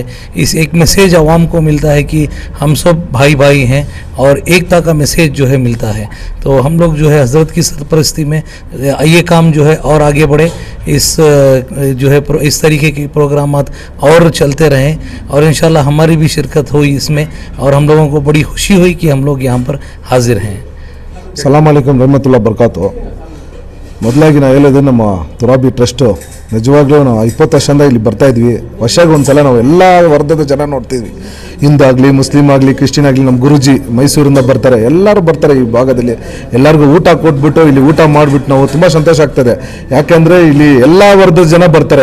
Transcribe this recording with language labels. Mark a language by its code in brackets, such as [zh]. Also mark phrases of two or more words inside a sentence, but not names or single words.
[hi] इस एक मैसेज आवाम को मिलता है कि हम सब भाई भाई हैं, और एकता का मैसेज जो है मिलता है। तो हम लोग जो है हज़रत की सरपरस्ती में ये काम जो है और आगे बढ़े, इस जो है इस तरीके के प्रोग्रामात और चलते रहें, और इंशाल्लाह हमारी भी शिरकत हुई इसमें, और हम लोगों को बड़ी खुशी हुई कि हम लोग यहाँ पर हाजिर हैं। [ar] سلام عليكم رحمة الله بركاته. [kn] ಮೊದಲಾಗಿ ನಾವು ಹೇಳೋದು, ನಮ್ಮ ತುರಾಬಿ ಟ್ರಸ್ಟು ನಿಜವಾಗ್ಲೂ ನಾವು 20 ವರ್ಷದಿಂದ ಇಲ್ಲಿ ಬರ್ತಾಯಿದ್ವಿ. ವರ್ಷಕ್ಕೆ ಒಂದು ಸಲ ನಾವು ಎಲ್ಲ ವರ್ಗದ ಜನ ನೋಡ್ತಿದ್ವಿ, ಹಿಂದೂ ಆಗಲಿ ಮುಸ್ಲಿಮ್ ಆಗಲಿ ಕ್ರಿಶ್ಚಿಯನ್ ಆಗಲಿ. ನಮ್ಮ ಗುರುಜಿ ಮೈಸೂರಿಂದ ಬರ್ತಾರೆ, ಎಲ್ಲರೂ ಬರ್ತಾರೆ ಈ ಭಾಗದಲ್ಲಿ. ಎಲ್ಲರಿಗೂ ಊಟ ಕೊಟ್ಬಿಟ್ಟು ಇಲ್ಲಿ ಊಟ ಮಾಡಿಬಿಟ್ಟು ನಾವು ತುಂಬ ಸಂತೋಷ ಆಗ್ತದೆ, ಯಾಕೆಂದರೆ ಇಲ್ಲಿ ಎಲ್ಲ ವರ್ಗದ ಜನ ಬರ್ತಾರೆ.